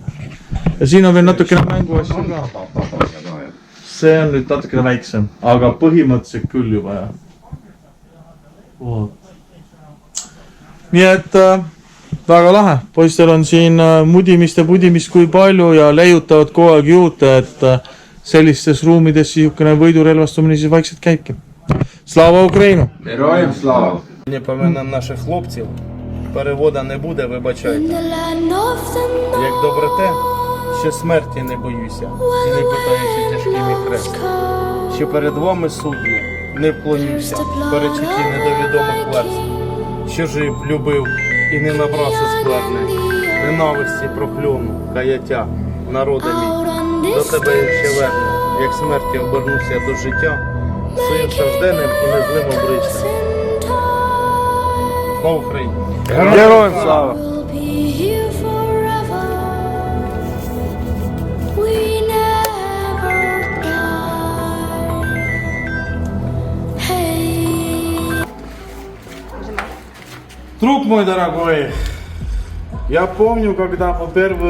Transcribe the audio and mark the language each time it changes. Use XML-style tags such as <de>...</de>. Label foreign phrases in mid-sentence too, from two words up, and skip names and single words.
<et>ja siin on veel natukene mänguasju ka. see on nüüd natukene väiksem, aga põhimõtteliselt küll juba, jah. nii et väga lahe, poistel on siin mudimist ja pudimist kui palju ja leiutavad kogu aeg juurde, et sellistes ruumides niisugune võidurelvastumine siis vaikselt käibki.</et> <uk>Слава Україну! Героям слава! Не поминам наших хлопців, перевода не буде, вибачайте. Як добре те, що смерті не боюся, і не питаючи тяжкий мій хрест. Що перед вами судді не вклонюся, перечутті недовідомих верст. Що жив, любив і не набрався скверни, ненависті прокльону, каяття, народа мій. До тебе я ще верну, як смерті обернуся до життя, своїм стражденним і незлим обрисям. Слава Україні! Героям слава!</uk> <ru>Друг мой дорогой, я помню, когда мы первый</ru>